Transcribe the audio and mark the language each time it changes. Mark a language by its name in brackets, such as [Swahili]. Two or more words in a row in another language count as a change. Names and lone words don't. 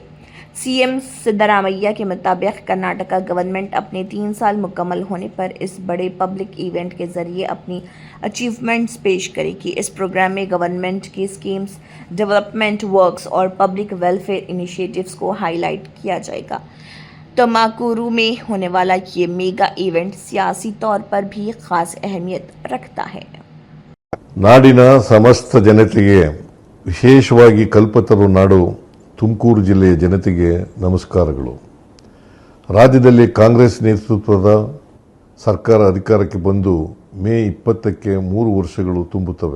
[Hindi] सीएम सिद्धरामैया के मुताबिक कर्नाटका गवर्नमेंट अपने 3 साल मुकम्मल होने पर इस बड़े [English] public event [Hindi] के जरिए अपनी अचीवमेंट्स पेश करेगी। इस प्रोग्राम में गवर्नमेंट की स्कीम्स, [English] development works [Hindi] और [English] public welfare initiatives [Hindi] को हाईलाइट किया जाएगा। तमाकुरू में होने वाला ये [English] mega event [Hindi] सियासी तौर पर भी खास अहमियत रखता है। [Kannada] ನಾಡಿನ ಸಮಸ್ತ ಜನತೆಗೆ ವಿಶೇಷವಾಗಿ ಕಲ್ಪತರು ನಾಡು ತುಮಕೂರು ಜಿಲ್ಲೆಯ ಜನತೆಗೆ ನಮಸ್ಕಾರಗಳು. ರಾಜ್ಯದಲ್ಲಿ ಕಾಂಗ್ರೆಸ್ ನೇತೃತ್ವದ ಸರ್ಕಾರ ಅಧಿಕಾರಕ್ಕೆ ಬಂದು ಮೇ 20ಕ್ಕೆ 3 ವರ್ಷಗಳು ತುಂಬುತ್ತವೆ.